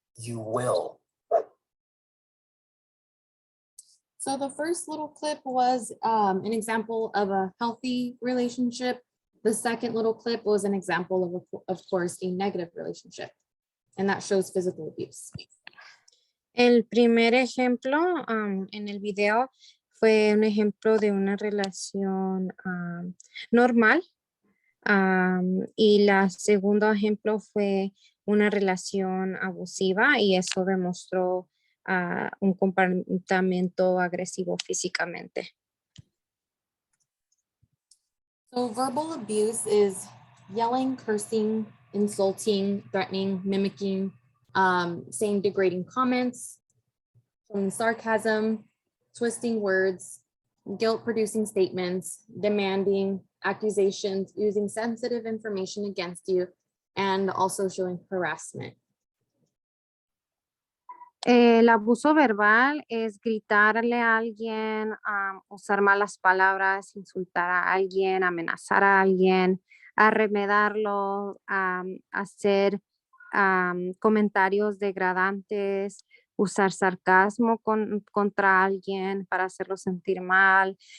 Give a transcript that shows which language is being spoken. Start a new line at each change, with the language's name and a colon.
English: You will. So the first little clip was an example of a healthy relationship. The second little clip was an example of course, a negative relationship. And that shows physical abuse.
Spanish: El primer ejemplo en el video fue un ejemplo de una relación normal. Y el segundo ejemplo fue una relación abusiva y eso demostró un comportamiento agresivo físicamente.
English: So verbal abuse is yelling, cursing, insulting, threatening, mimicking, saying degrading comments, showing sarcasm, twisting words, guilt-producing statements, demanding, accusations, using sensitive information against you, and also showing harassment.
Spanish: El abuso verbal es gritarle a alguien, usar malas palabras, insultar a alguien, amenazar a alguien, arremedarlo, hacer comentarios degradantes, usar sarcasmo contra alguien para hacerlo sentir mal,